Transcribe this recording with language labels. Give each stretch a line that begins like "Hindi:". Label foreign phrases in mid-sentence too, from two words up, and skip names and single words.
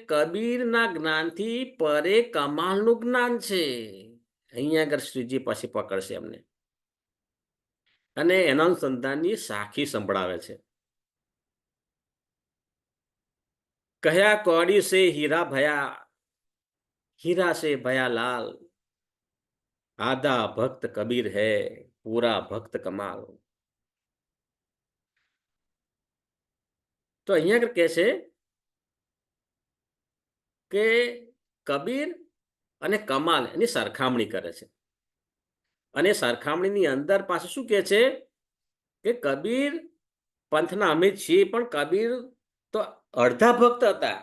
Gujarati: કબીરના જ્ઞાનથી પરે કમાલનું જ્ઞાન છે. અહીંયા આગળ શ્રીજી પછી પકડશે એમને. અને એના અનુસંધાનની સાખી સંભળાવે છે. કહ્યા
Hindi: कोड़ी से हीरा भया, हीरा से भया लाल, आधा भक्त कबीर है, पूरा भक्त कमाल.
Gujarati: તો અહીંયા આગળ કહે છે કે કબીર અને કમાલ એની સરખામણી કરે છે. અને સરખામણીની અંદર પાછું શું કહે છે કે કબીર પંથના અમે છીએ, પણ કબીર તો અડધા ભક્ત હતા.